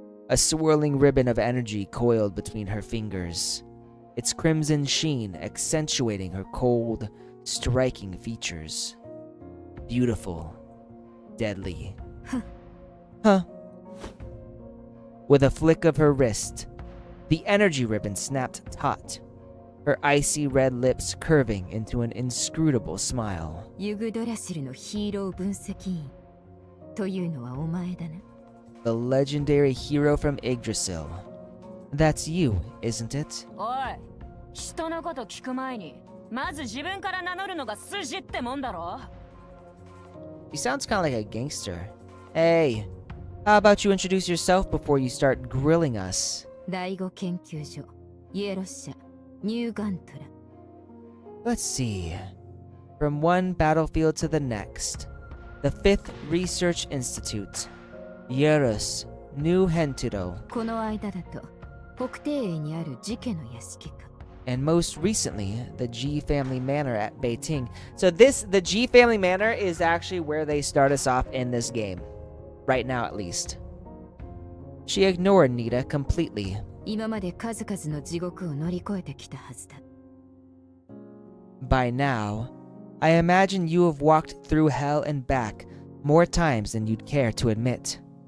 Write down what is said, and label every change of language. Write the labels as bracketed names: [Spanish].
[English] A swirling ribbon of energy coiled between her fingers, its crimson sheen accentuating her cold, striking features. Beautiful, deadly. Huh. With a flick of her wrist, the energy ribbon snapped taut, her icy red lips curving into an inscrutable smile. [Japanese] ユグドラシルのヒーロー分析員というのはお前だな。 [English] The legendary hero from Yggdrasil. That's you, isn't it? [Japanese] おい、人のこと聞く前に、まず自分から名乗るのが筋ってもんだろ。 [English] He sounds kind of like a gangster. Hey, how about you introduce yourself before you start grilling us? [Japanese] 第5研究所、イエロッ社、ニューガントラ。 [English] Let's see. From one battlefield to the next. The 5th Research Institute. Yerus, New Henturo. [Japanese] この間だと、北帝営にある寺家の屋敷か。 [English] And most recently, the G Family Manor at Beiting. So the G Family Manor is actually where they start us off in this game. Right now, at least. She ignored Nita completely. [Japanese] 今まで数々の地獄を乗り越えてきたはずだ。 [English] By now, I imagine you have walked through hell and back more times than you'd care to admit.